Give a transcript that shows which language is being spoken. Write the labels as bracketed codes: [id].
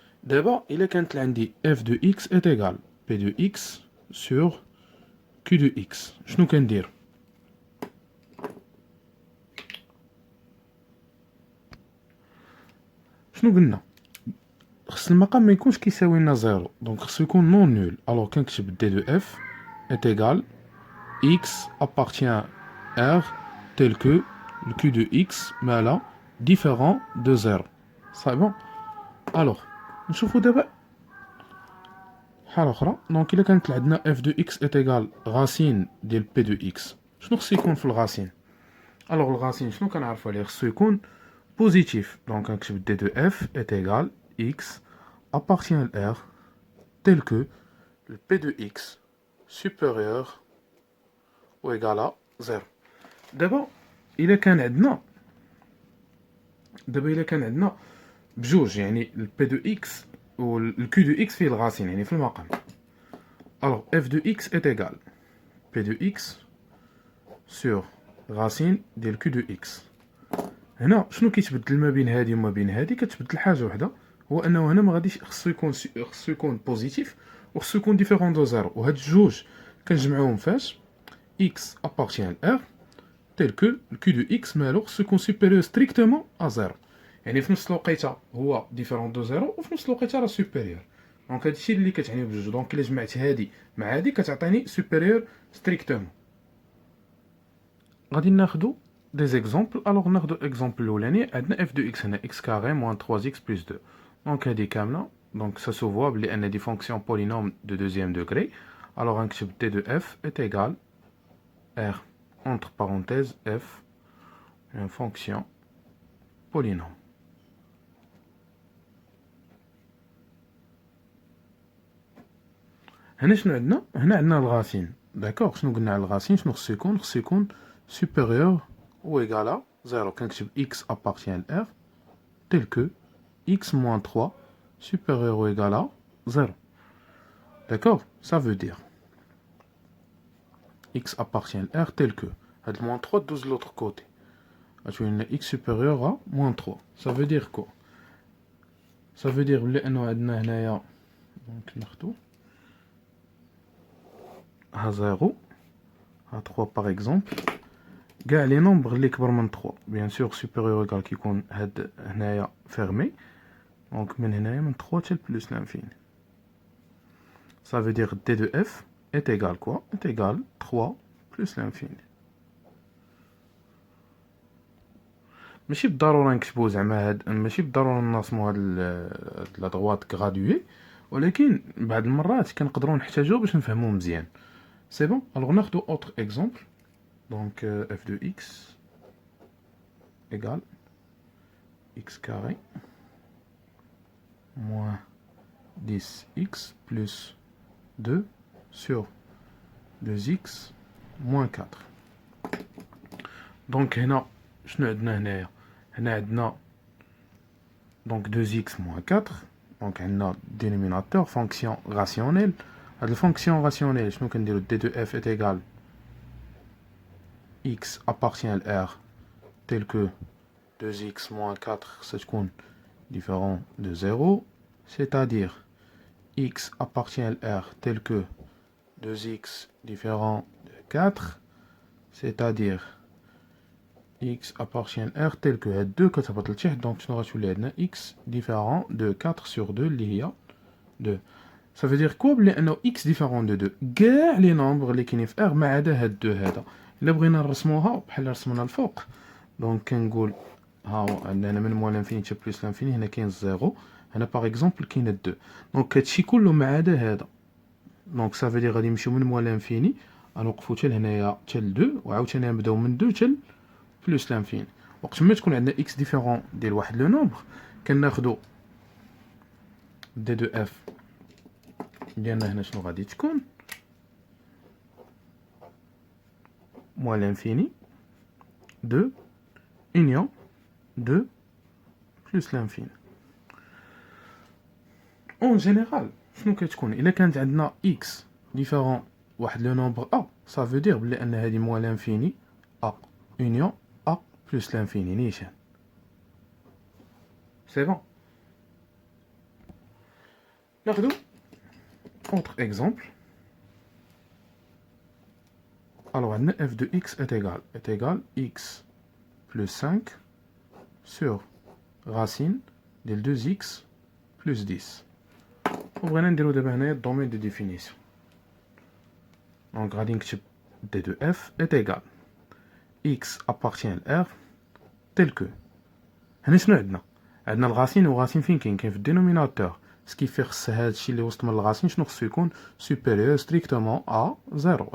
[ar] دابا الا كانت عندي اف دو اكس ايت ايغال بي دو اكس سور كيو دو اكس شنو كندير؟ شنو قلنا؟ خص المقام ما يكونش كيساوي لنا زيرو دونك خصو يكون نون نول. الوغ كنكتب [fr] دي دو اف est égal x appartient R tel que le q de x مالا différent de 0. [ar] صافي بون. الوغ نشوفو دابا حالة أخرى. دونك إلا كانت عندنا [fr] f de x est égal [ar] غاسين ديال [fr] p de x [ar] شنو خصو يكون في الغاسين؟ الوغ الغاسين شنو كنعرفو عليه؟ خصو يكون بوزيتيف. دونك كنكتب [fr] دي دو f est égal x appartient à R tel que le p de x supérieur ou égal à 0. [ar] دابا إلا كان عندنا بجوج يعني ال p de x و ال q de x فيه الغاسين يعني في المقام. [fr] alors f de x est égal p de x sur [ar] غاسين ديال [fr] q de x. [ar] هنا شنو كيتبدل ما بين هادي وما بين هادي؟ كتبدل حاجه وحده هو انه هنا ما غاديش خصو يكون بوزيتيف وخصو يكون ديفيرون دو زيرو. وهاد الجوج كنجمعوهم فاش [fr] x appartient à R tel que le q de x مالو خصو يكون supérieur strictement à 0 [ar] يعني في نفس الوقيته هو ديفيرون دو زيرو وفي نفس الوقيته راه supérieur. دونك هادشي اللي كتعني بجوج. دونك الا جمعت هادي مع هادي كتعطيني supérieur strictement. غادي ناخدو des exemples. [fr] alors ناخدو exemple [ar] الاولاني عندنا f de x هنا [fr] x carré moins 3x plus 2. [ar] دونك هادي كامله دونك ça se voit بلي ان دي فونكسيون بولينوم دو دوزيام دوغري. [fr] Alors غنكتب d de f est égal r entre parenthèses f une fonction polynôme. [ar] هنا شنو عندنا؟ هنا عندنا الغاسين. داكوغ شنو قلنا على الغاسين؟ شنو خصو يكون؟ خصو يكون [fr] supérieur ou égal à 0. كنكتب x appartient à r tel que x moins 3 supérieur ou égal à 0. D'accord? Ça veut dire x appartient à r tel que [ar] هاد [fr] moins 3 [ar] دوز [fr] de l'autre côté. [ar] غتولي x supérieur à moins 3. [fr] Ça veut dire quoi? Ça veut dire [ar] بلي انه عندنا هنايا دونك ناخدو ها 0 ها 3 par exemple كاع لي نومبر اللي كبر من 3 بيان سور supérieur égal كيكون هاد هنايا fermé دونك من هنايا من 3 حتى بلس لانفيني. [fr] Ça veut dire d de f est égal quoi? Est égal 3 plus l'infini. [ar] ماشي بالضرورة نكتبو زعما هاد ماشي بالضرورة نرسمو هاد لا دغوات غرادوي ولكن بعض المرات كنقدروا نحتاجو باش نفهمو مزيان. سي بون. الوغ ناخدو اوتر اكزومبل دونك [fr] f de x égale x carré moins 10x plus 2 sur 2x moins 4. Donc [ar] هنا شنو عندنا هنايا؟ هنا عندنا [fr] donc 2x moins 4 donc عندنا dénominateur fonction rationnelle. [ar] هاد الفونكسيون راسيونيل شنو كنديرو؟ [fr] d de f est égal x appartient à r tel que 2x moins 4 ça تكون différent de 0 c'est-à-dire x appartient à r tel que 2x différent de 4 c'est-à-dire x appartient à r tel que [ar] هاد 2 كتهبط لتحت دونك شنو غتولي عندنا [fr] x différent de 4 sur 2 اللي هي 2. Ça veut dire quoi [ar] بلي انه [fr] x différent de 2 [ar] كاع لي نومبر اللي كاينين في r ما عدا هاد 2 هذا. الا بغينا نرسموها بحال رسمنا الفوق دونك كنقول ها عندنا هنا من موان لانفيني حتى بلس لانفيني هنا كاين 0 هنا باغ اكزومبل كاين 2 دونك هادشي كله ما عدا هذا دونك [fr] ça veut dire [ar] غادي نمشيو من موان لانفيني غنوقفو حتى لهنايا حتى ل 2 وعاوتاني نبداو من 2 حتى بلس لانفيني. وقت ما تكون عندنا x ديفيرون ديال واحد لو نومبر كناخدو d de f ديالنا هنا شنو غادي تكون [fr] moins l'infini 2 union 2 plus l'infini. En général [ar] شنو كتكون الا كانت عندنا x différent واحد لو نومبر a [fr] ça veut dire [ar] بلي ان هذه [fr] moins l'infini a union a plus l'infini [ar] نيشان. [fr] c'est bon. [ar] ناخدو autre exemple. [fr] Alors, f de x est égal x plus 5 sur racine de 2x plus 10. [ar] وبغينا نديرو دابا هنايا الدومين دو ديفينيسيون. دونك غادي نكتب [fr] d de f est égal x appartient à r tel que [ar] هنا شنو عندنا؟ عندنا الغاسين وغاسين فين كاين في الدينوميناتور سكيفي خص هادشي اللي وسط من الغاسين شنو خصو يكون [fr] supérieur strictement à 0.